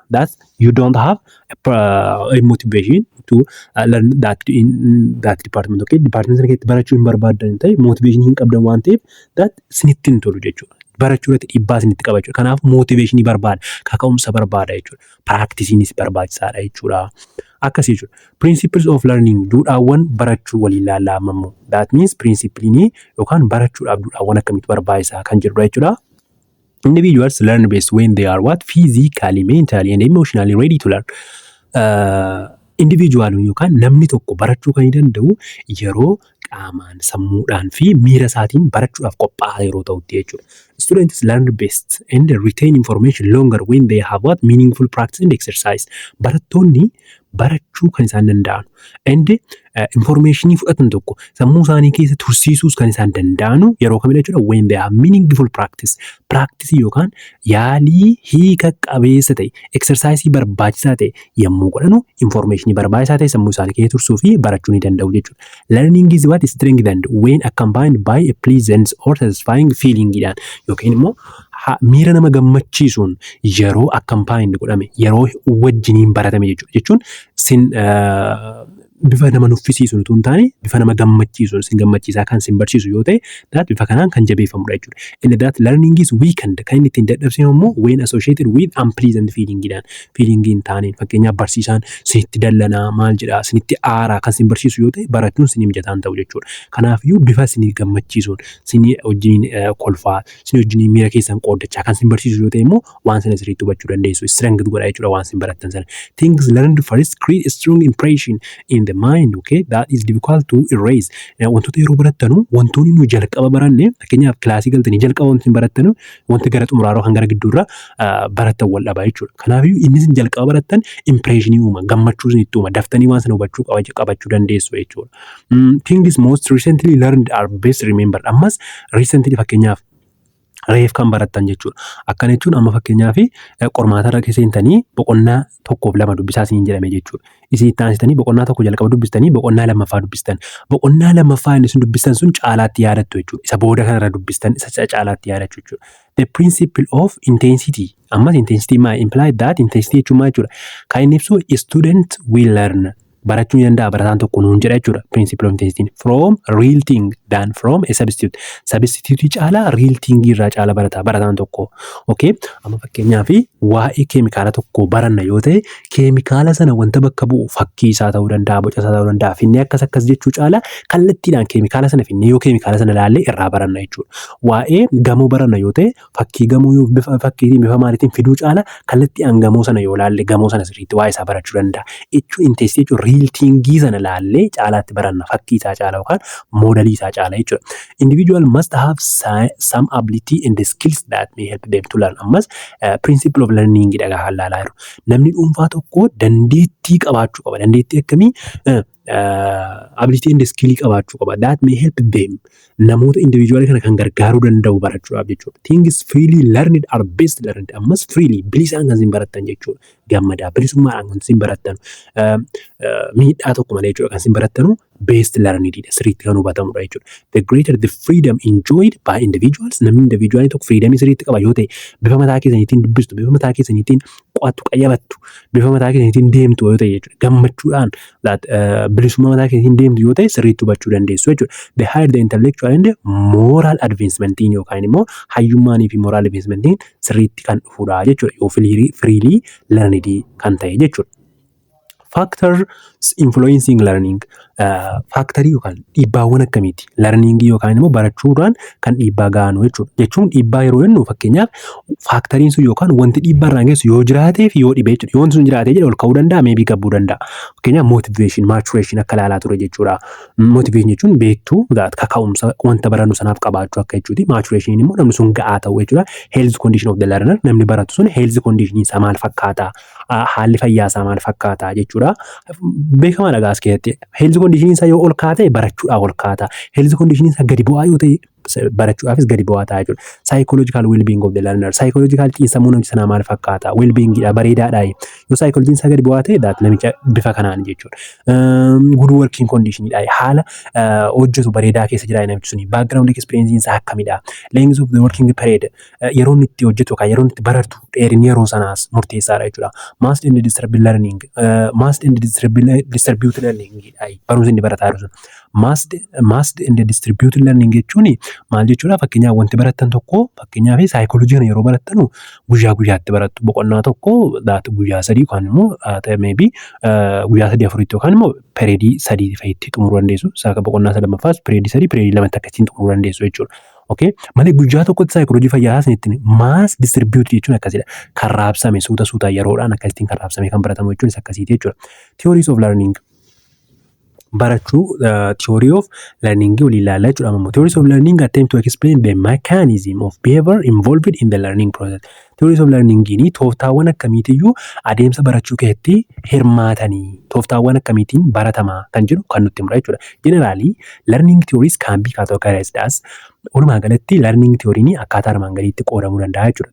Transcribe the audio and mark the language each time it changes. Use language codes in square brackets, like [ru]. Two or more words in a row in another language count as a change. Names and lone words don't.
[en] That you don't have a motivation to learn that in that department. [om] Okay, department sana keessatti barachuu hin barbaaddan ta'e motivation hin qabdan waan ta'eef that isinitti hin tolu jechuudha. Barachuu irratti dhiibbaa isinitti qaba jechuudha. Kanaaf motivation barbaada, kaka'umsa barbaada jechuudha. Practice-iinis barbaachisaadha jechuudha. akkasii jechuudha. [en] Principles of learning [om] duudhaawwan barachuu waliin laalaamamu. That means principlinii yookaan barachuudhaaf duudhaawwan akkamitti barbaachisaa kan jedhudha jechuudha. [en] Individuals learn best when they are what? Physically, mentally and emotionally ready to learn. [om] Individual yookaan namni tokko barachuu kan danda'u yeroo qaamaan, sammuudhaan fi miira isaatiin barachuudhaaf qophaa'aa yeroo ta'utti jechuudha. [en] Students learn best and retain information longer when they have what? Meaningful practice and exercise. [om] Barattoonni barachuu kan isaan danda'an and informationii fudhatan tokko sammuu isaanii keessa tursiisuus kan isaan danda'anu yeroo kamidha jechuudha. [en] When they have meaningful practice. [om] Practice yookaan yaalii hiika qabeessa ta'e, exercise barbaachisaa ta'e yommuu godhanu informationii barbaachisaa ta'e sammuu isaanii keessa tursuu fi barachuu ni danda'u jechuudha. [en] Learning is what is strengthened when accompanied by a pleasant or satisfying feeling [om] dhaan yookiin immoo miira nama gammachiisuun yeroo accompanied godhame yeroo wajjiniin baratame jechuun sin bifa nama nuffisiisuun utuu hin taane bifa nama gammachiisuun sin gammachiisaa kan sin barsiisu yoo ta'e that bifa kanaan kan jabeeffamudha jechuudha. [en] And that learning is weakened [om] kan inni ittiin dadhabsiifamu immoo [en] when associated with unpleasant feeling [om] dhaan feeling hin taaneen fakkeenyaaf barsiisaan sinitti dallanaa maal jedhaa sinitti aaraa kan sin barsiisu yoo ta'e barachuun sin mijataan ta'u jechuudha. Kanaafiyyuu bifa sinii gammachiisuun sinii wajjiniin kolfaa sinii wajjiniin miira keessan qooddachaa kan sin barsiisu yoo ta'e immoo waan sana sirriitti hubachuu dandeessu strength godha jechuudha waan sin barattan sana. [en] Things learned first create a strong impression in the mind, okay, that is difficult to erase. [om] Wantoota yeroo barattanu wantoonni nu jalqaba baranne fakkeenyaaf kilaasii galtanii jalqaba wanti barattanu wanti gara xumuraaroo kan gara gidduurra barattan wal dhabaa jechuudha. Kanaafiyyuu inni sin jalqaba barattan impressionii uuma gammachuu sinitti uuma daftanii waan sana hubachuu qabachuu dandeessu jechuudha. [en] Things most recently learned are best remembered. [om] Ammas recently fakkeenyaaf reef kan barattan jechuudha. Akkana jechuun amma fakkeenyaaf qormaata irra seentanii boqonnaa tokkoof lama dubbisaa isiniin jedhame jechuudha. Isin itti aansitanii boqonnaa tokko jalqaba dubbistanii boqonnaa lammaffaa dubbistan. Boqonnaa lammaffaa inni sun dubbistan sun caalaatti yaadattu jechuudha. Isa booda kanarra dubbistan isa caalaatti yaadachuu jechuudha. [en] The principle of intensity. [om] Ammas intensity maa [en] imply that [om] intensity jechuun maal jechuudha? Kan inni ibsu [en] student will learn. [om] Barachuu danda'a barataan tokko nuun jedha jechuudha. [en] Principle of intensity from real thing than from a substitute. [om] Substitute caalaa [en] real thing [om] irraa caala barataan tokko. Okay? Amma fakkeenyaaf waa'ee keemikaala tokko baranna yoo ta'e keemikaala sana wanta bakka bu'u fakkii isaa ta'uu danda'a, boca isaa ta'uu danda'a. Finnee akkas jechuu caala kallattiidhaan keemikaala sana finnee yoo keemikaala sana ilaallee irraa baranna jechuudha. Waa'ee gamoo baranna yoo ta'e fakkii gamoo yoo bifa maaliitiin fiduu caala kallattiidhaan gamoo sana yoo ilaalle gamoo sana sirriitti waa'ee isaa barachuu danda'a. Jechuun intensity jechuun [en] real thingii [om] sana ilaallee caalaatti baranna fakkii isaa caala yookaan moodalii isaa caala jechuudha. [en] Individual must have some ability and the skills that may help them to learn. [om] Ammas [en] principle of learning [om] dhagaa hallaalaa jiru. Namni dhuunfaa tokko dandeettii qabaachuu qaba. Dandeettii akkamii? [en] Ability and skill [om] qabaachuu qaba. [en] That may help them. [om] Namoota individual kana kan gargaaruu danda'u barachuudhaaf jechuudha. [en] Things freely learned are best learned. [om] Ammas freely bilisaan kan sin barattan jechuudha. Gammadaa bilisummaadhaan kan sin barattan. Miidhaa tokko malee jechuudha kan sin barattanu [en] best learned [om] sirriitti kan hubatamudha jechuudha. [en] The greater the freedom enjoyed by individuals. [om] Namni individualii tokko freedom sirriitti qaba yoo ta'e bifa mataa keessaniitiin dubbistu, bifa mataa keessaniitiin qo'attu, qayyabattu, bifa mataa keessaniitiin deemtu yoo ta'e jechuudha. Gammachuudhaan bilisummaa mataa keessaniitiin deemtu yoo ta'e sirriitti hubachuu dandeessu jechuudha. [en] The higher the intellectual and moral advancementiin [om] yookaan immoo hayyummaanii fi [en] moral advancementiin [om] sirriitti kan dhufudha jechuudha. Yoo [en] freely learned [om] kan ta'e jechuudha. [en] Factors influencing learning. [om] Factorii yookaan dhiibbaawwan akkamiiti? Learning yookaan immoo barachuudhaan kan dhiibbaa ga'anu jechuudha. Jechuun dhiibbaa yeroo jennu fakkeenyaaf factoriin sun yookaan wanti dhiibbaa irraan geessu yoo jiraatee fi yoo dhibee jechuudha. Yoo wanti sun jiraatee jedhe ol ka'uu danda'a, maybe gabbuu danda'a. Fakkeenyaaf motivation, maturation akka ilaalaa ture jechuudha. Motivation jechuun beektuu kaka'umsa wanta barannu sanaaf qabaachuu akka jechuuti. Maturation immoo namni sun ga'aa ta'uu jechuudha. [en] Health condition of the learner, [om] namni baratu sun [en] health condition [om] isaa maal fakkaata? Haalli fayyaa isaa maal fakkaata jechuudha. Beekamaadha gaas keessatti. [en] Health condition [om] isaa yoo ol kaate barachuudhaaf ol kaata. [en] Health condition [om] isaa gadi bu'aa yoo ta'e barachuudhaafis gadi bu'aa ta'a jechuudha. [en] Psychological well-being of the learner. [om] Psychological xiinsammuu namicha sanaa maal fakkaata? Well-beingidha, bareedaadha. Yoo psychology isaa gadi bu'aa ta'e namicha bifa kanaan jechuudha. [en] Good working conditionidha. [om] Haala hojjetu bareedaa keessa jira namichi suni. [en] Background experience [om] isaa akkamidha? [en] Length of the working period. [om] Yeroo inni itti hojjetu yookaan yeroo inni itti baratu dheerinni yeroo sanaas murteessaadha jechuudha. [en] Mass and distributed learning. Mass and distributed learning. [om] Barumsa inni barataa jiru sun. [en] Masked and distributed learning [om] jechuun maal jechuudha? Fakkeenyaaf wanti barattan tokko fakkeenyaaf saayikoolojii yeroo barattanu guyyaa guyyaatti barattu boqonnaa tokko guyyaa 3 yookaan immoo maybe guyyaa 3-4 yookaan immoo pereedii 3 fa'itti xumuruu dandeessu. Saaka boqonnaa 3ffaas pereedii 3 pereedii 2 akkasiin xumuruu dandeessu jechuudha. Okay, malee guyyaa tokkotti saayikoolojii fayyaa isinitti [en] mass distribute [om] jechuun akkasidha. Kan raabsame suuta yeroodhaan akkasitiin kan raabsame kan baratamu jechuun akkasiiti jechuudha. [en] Theories of learning barachuu theory of learning [om] waliin ilaallaa jechuudha. [en] Ammoo theories of learning attempt to explain the mechanism of behavior involved in the learning process. Theories of learning [om] ni tooftaawwan akkamiitiyyuu adeemsa barachuu keessatti hirmaatanii tooftaawwan akkamiitiin baratamaa kan jedhu kan nutti himudha jechuudha. [en] Generally, learning theories can be categorized as [om] walumaa galatti [en] learning theory [om] ni akkaataa armaan gadiitti qoodamuu danda'a jechuudha.